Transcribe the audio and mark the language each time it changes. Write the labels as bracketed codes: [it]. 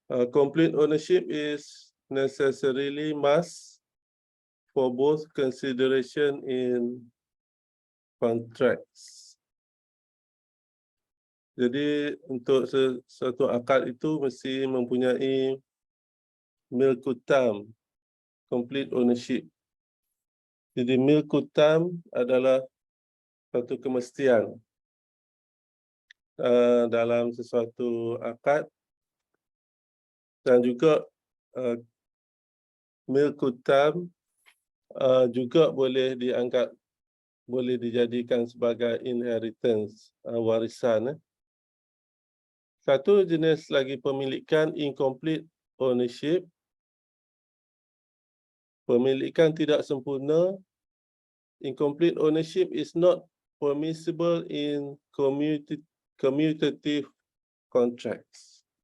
[en] Complete ownership is necessarily must for both consideration in contracts. [ms] Jadi untuk satu akad itu mesti mempunyai milkutam, complete ownership. Jadi milkutam adalah satu kemestian dalam sesuatu akad, dan juga milkutam juga boleh dianggap, boleh dijadikan sebagai inheritance, warisan. Satu jenis lagi pemilikan incomplete ownership. Pemilikan tidak sempurna. [en] Incomplete ownership is not permissible in commutative contracts.